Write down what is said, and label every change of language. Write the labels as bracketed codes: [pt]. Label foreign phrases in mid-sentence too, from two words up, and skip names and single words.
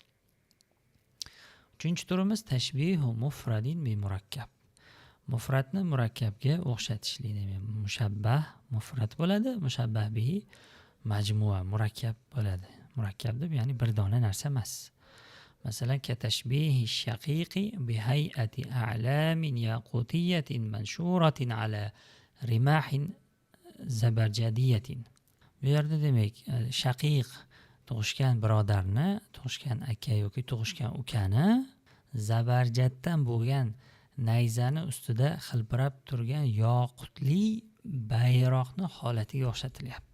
[uz] Uchinchi turimiz [ar] تشبيه مفرد بمركب. [uz] Mufradni murakkabga o'xshatishlik. Mushabbah mufrad bo'ladi, mushabbah bihi majmua murakkab bo'ladi. Murakkab deb ya'ni bir dona narsa emas. Masalan, [ar] كتشبيه الشقيق بهيئة أعلام ياقوتية منشورة على رماح زبرجدية. [uz] Bu yerda demak shaqiq tug'ishgan birodarni, tug'ishgan aka yoki tug'ishgan ukani zabarjatdan bo'lgan nayzani ustida hilpirab turgan yoqutli bayroqni holatiga o'xshatilyapti.